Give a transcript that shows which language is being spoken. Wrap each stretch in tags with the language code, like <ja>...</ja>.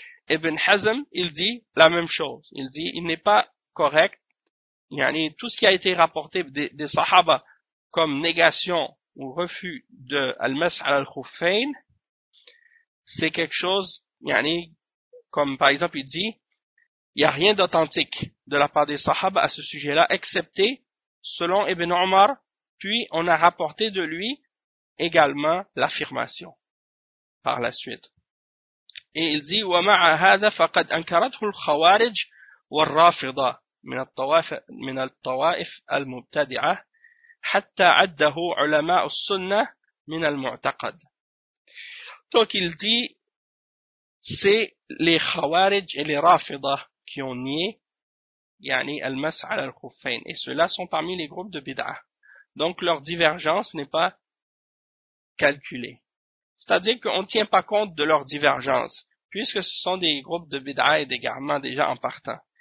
<fr>Ibn Hazm, il dit la même chose. Il dit, il n'est pas correct, yani, tout ce qui a été rapporté des Sahaba comme négation ou refus de Al-Mas' ala Al-Khufayn, c'est quelque chose, yani, comme par exemple, il dit, il n'y a rien d'authentique de la part des Sahaba à ce sujet-là, excepté selon Ibn Omar, puis on a rapporté de lui également l'affirmation par la suite. Et il dit,</fr> <ar>ومع هذا فقد أنكرته الخوارج والرافضة من الطوائف المبتدعة حتى عده علماء السنة من المعتقد.</ar> <fr>Donc il dit, c'est les khawarij et les rafidah qui ont nié, yani, al-mas' ala al-khuffain. Et ceux-là sont parmi les groupes de bid'ah. Donc leur divergence n'est pas calculée. C'est-à-dire qu'on ne tient pas compte de leur divergence, puisque ce sont des groupes de bid'ah et d'égarements déjà en partant.</fr>